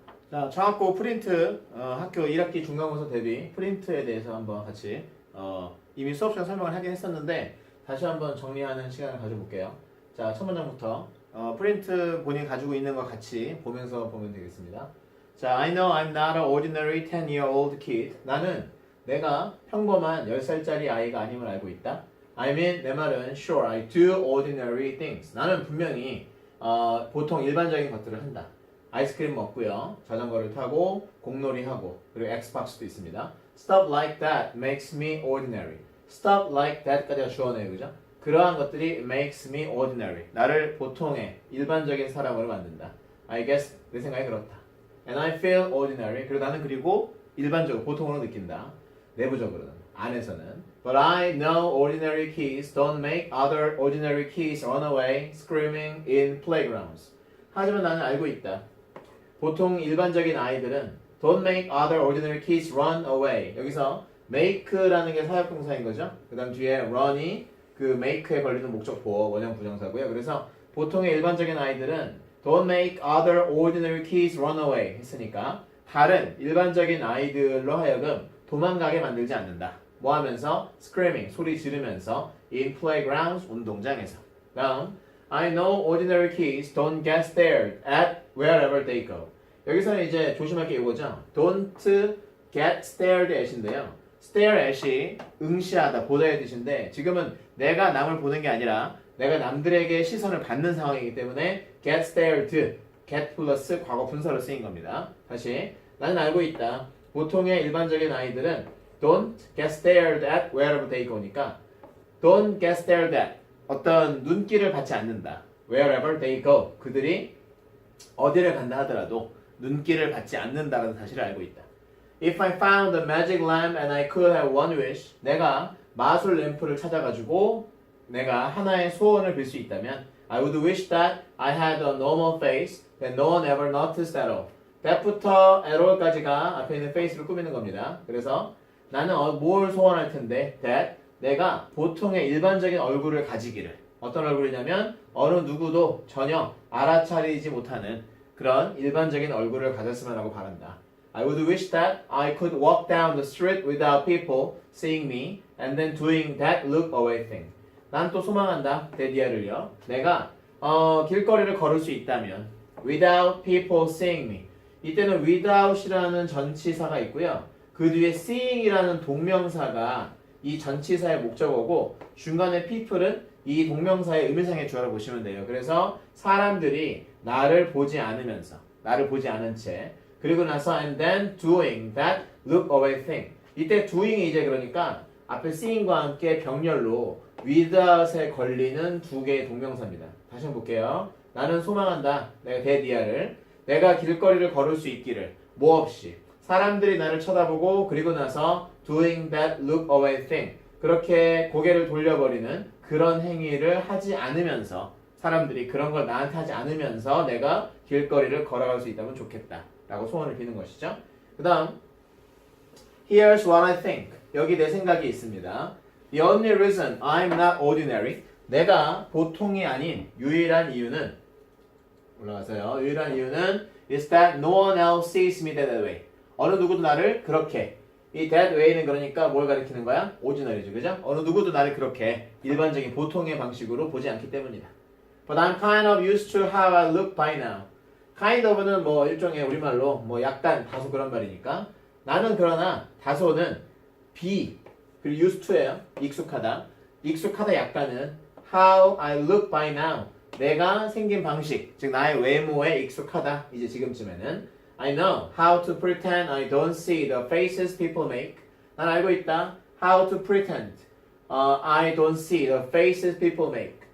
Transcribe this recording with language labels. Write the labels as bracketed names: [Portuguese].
[Korean] 자, 저학고 프린트, 학교 1학기 중간고사 대비 프린트에 대해서 한번 같이, 이미 수업 시간 설명을 하긴 했었는데, 다시 한번 정리하는 시간을 가져볼게요. 자, 첫 문장부터, 프린트 본인이 가지고 있는 거 같이 보면서 보면 되겠습니다. [English] 자, I know I'm not an ordinary 10-year-old kid. [Korean] 나는 내가 평범한 10살짜리 아이가 아님을 알고 있다. [English] I mean, [Korean] 내 말은, [English] sure, I do ordinary things. [Korean] 나는 분명히, 보통 일반적인 것들을 한다. 아이스크림 먹고요. 자전거를 타고 공놀이 하고 그리고 엑스박스도 있습니다. [English] Stuff like that makes me ordinary. Stuff like that까지가 주어네요. [Korean] 그죠? 그러한 것들이 [English] makes me ordinary. [Korean] 나를 보통의 일반적인 사람으로 만든다. [English] I guess [Korean] 내 생각이 그렇다. [English] And I feel ordinary. [Korean] 그리고 나는 그리고 일반적으로 보통으로 느낀다. 내부적으로는 안에서는 [English] But I know ordinary kids don't make other ordinary kids run away screaming in playgrounds. [Korean] 하지만 나는 알고 있다. 보통 일반적인 아이들은 [English] don't make other ordinary kids run away. [Korean] 여기서 make라는 게 사역동사인 거죠. 그 다음 뒤에 run이 그 make에 걸리는 목적보어 원형 부정사고요. 그래서 보통의 일반적인 아이들은 [English] don't make other ordinary kids run away [Korean] 했으니까 다른 일반적인 아이들로 하여금 도망가게 만들지 않는다. 뭐 하면서? screaming, 소리 지르면서 [English] in playgrounds, [Korean] 운동장에서. [English] 다음 I know ordinary kids don't get stared at wherever they go. [Korean] 여기서는 이제 조심할 게 이거죠. [English] Don't get stared at인데요. [Korean] stare at이 응시하다, 보다의 뜻인데 지금은 내가 남을 보는 게 아니라 내가 남들에게 시선을 받는 상황이기 때문에 get stared, get 플러스 과거 분사로 쓰인 겁니다. 다시 나는 알고 있다. 보통의 일반적인 아이들은 [English] don't get stared at wherever they go니까 don't get stared at [Korean] 어떤 눈길을 받지 않는다. [English] Wherever they go. [Korean] 그들이 어디를 간다 하더라도 눈길을 받지 않는다라는 사실을 알고 있다. [English] If I found a magic lamp and I could have one wish. [Korean] 내가 마술 램프를 찾아가지고 내가 하나의 소원을 빌 수 있다면 [English] I would wish that I had a normal face that no one ever noticed at all. [Korean] that부터 at all까지가 앞에 있는 face를 꾸미는 겁니다. 그래서 나는 뭘 소원할 텐데 that 내가 보통의 일반적인 얼굴을 가지기를. 어떤 얼굴이냐면 어느 누구도 전혀 알아차리지 못하는 그런 일반적인 얼굴을 가졌으면 하고 바란다. [English] I would wish that I could walk down the street without people seeing me and then doing that look away thing. [Korean] 난 또 소망한다. 데디아를요. 내가 길거리를 걸을 수 있다면 [English] without people seeing me. [Korean] 이때는 without이라는 전치사가 있고요. 그 뒤에 seeing이라는 동명사가 이 전치사의 목적어고 중간에 people은 이 동명사의 의미상의 주어를 보시면 돼요. 그래서 사람들이 나를 보지 않으면서 나를 보지 않은 채 그리고 나서 [English] and then doing that look away thing. [Korean] 이때 doing이 이제 그러니까 앞에 seeing과 함께 병렬로 without에 걸리는 두 개의 동명사입니다. 다시 한번 볼게요. 나는 소망한다. 내가 데디아를 내가 길거리를 걸을 수 있기를 뭐 없이 사람들이 나를 쳐다보고 그리고 나서 [English] doing that look away thing [Korean] 그렇게 고개를 돌려버리는 그런 행위를 하지 않으면서 사람들이 그런 걸 나한테 하지 않으면서 내가 길거리를 걸어갈 수 있다면 좋겠다 라고 소원을 비는 것이죠. 그 다음 [English] Here's what I think. [Korean] 여기 내 생각이 있습니다. [English] The only reason I'm not ordinary [Korean] 내가 보통이 아닌 유일한 이유는 올라가세요. 유일한 이유는 [English] is that no one else sees me that way. [Korean] 어느 누구도 나를 그렇게 이 that way는 그러니까 뭘 가리키는 거야? 오리지널이죠. 그죠? 어느 누구도 나를 그렇게 일반적인 보통의 방식으로 보지 않기 때문이다. [English] But I'm kind of used to how I look by now. [Korean] kind of는 뭐 일종의 우리말로 뭐 약간 다소 그런 말이니까 나는 그러나 다소는 be 그리고 used to예요. 익숙하다. 익숙하다 약간은 [English] how I look by now. [Korean] 내가 생긴 방식, 즉 나의 외모에 익숙하다. 이제 지금쯤에는 [English] I know how to pretend I don't see the faces people make. [Korean] 난 알고 있다. [English] How to pretend I don't see the faces people make.